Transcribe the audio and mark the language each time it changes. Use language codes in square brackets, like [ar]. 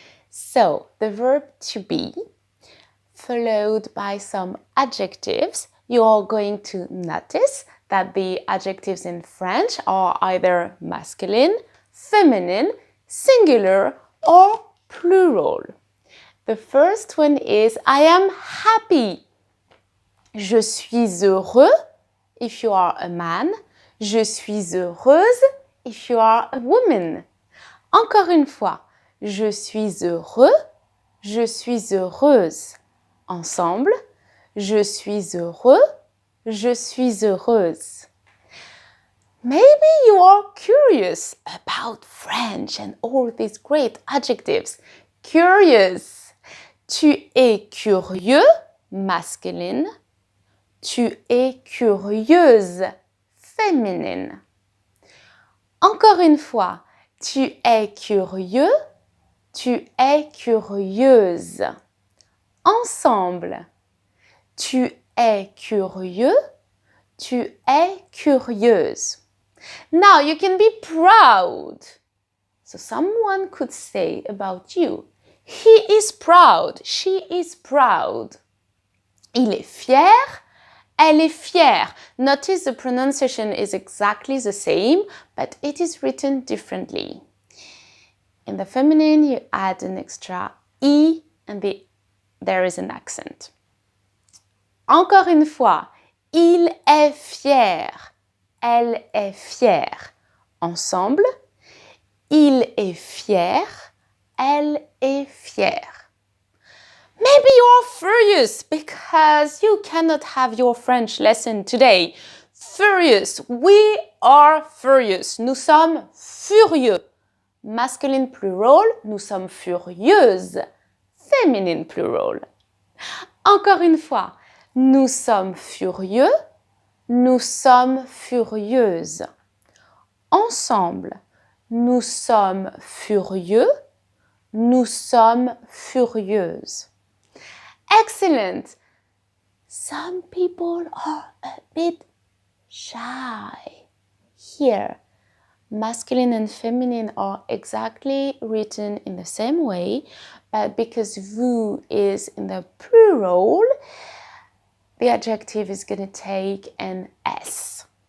[en] So, the verb to be, followed by some adjectives. You are going to notice that the adjectives in French are either masculine, feminine, singular, or plural. The first one is I am happy. [fr] Je suis heureux [en] if you are a man. [fr] Je suis heureuse [en] if you are a woman. [fr] Encore une fois, je suis heureux, je suis heureuse. Ensemble, je suis heureux, je suis heureuse. [en] Maybe you are curious about French and all these great adjectives. Curious. [fr] Tu es curieux, masculine. Tu es curieuse, féminine. Encore une fois, tu es curieux, tu es curieuse. Ensemble, tu es curieux, tu es curieuse. [en] Now you can be proud. So someone could say about you, he is proud, she is proud. [fr] Il est fier, elle est fière. [en] Notice the pronunciation is exactly the same, but it is written differently. In the feminine, you add an extra I and there is an accent. [fr] Encore une fois, il est fier, elle est fière. Ensemble, il est fier, elle est fière. [en] Maybe you're furious because you cannot have your French lesson today. Furious, we are furious. [fr] Nous sommes furieux. [en] Masculine plural, [fr] nous sommes furieuses. Féminine plural. Encore une fois, nous sommes furieux, nous sommes furieuses. Ensemble, nous sommes furieux, nous sommes furieuses. [en] Excellent! Some people are a bit shy. Here, masculine and feminine are exactly written in the same way, but because vous is in the plural, the adjective is going to take an S.